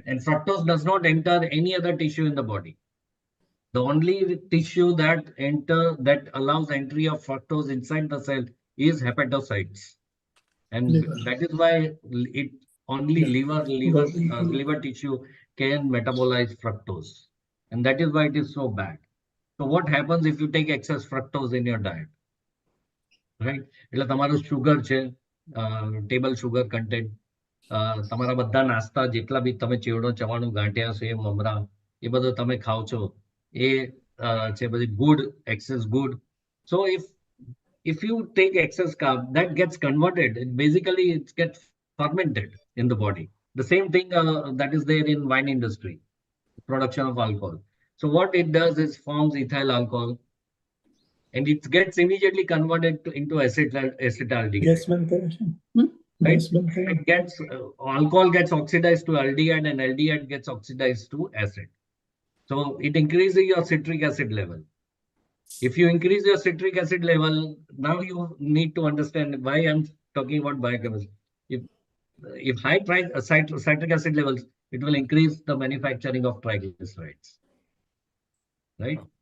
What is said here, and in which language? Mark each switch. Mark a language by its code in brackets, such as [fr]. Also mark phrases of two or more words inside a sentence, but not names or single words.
[en] And fructose does not enter any other tissue in the body. The only tissue that allows entry of fructose inside the cell is hepatocytes, and Liver. that is why it only liver tissue can metabolize fructose, and that is why it is so bad. So what happens if you take excess fructose in your diet, right? [gu] એટલે તમારું sugar છે, [en] table sugar content, [gu] તમારા બધા નાસ્તા જેટલા બી તમે ચેવડો, ચવાણું, ગાંઠિયા, સેવ, મમરા, એ બધું તમે ખાઓ છો, એ છે બધી good, [en] excess good. So if you take excess carb, that gets converted. Basically, it gets fermented in the body. The same thing that is there in wine industry, production of alcohol. So what it does is forms ethyl alcohol, and it gets immediately converted into acetaldehyde. [gu] ગેસ બંધ કરે છે [en] Right? [gu] ગેસ બંધ કરે [en] It gets alcohol gets oxidized to aldehyde, and aldehyde gets oxidized to acid. So it increases your citric acid level. If you increase your citric acid level, now you need to understand why I'm talking about biochemistry. If high citric acid levels, it will increase the manufacturing of triglycerides, right?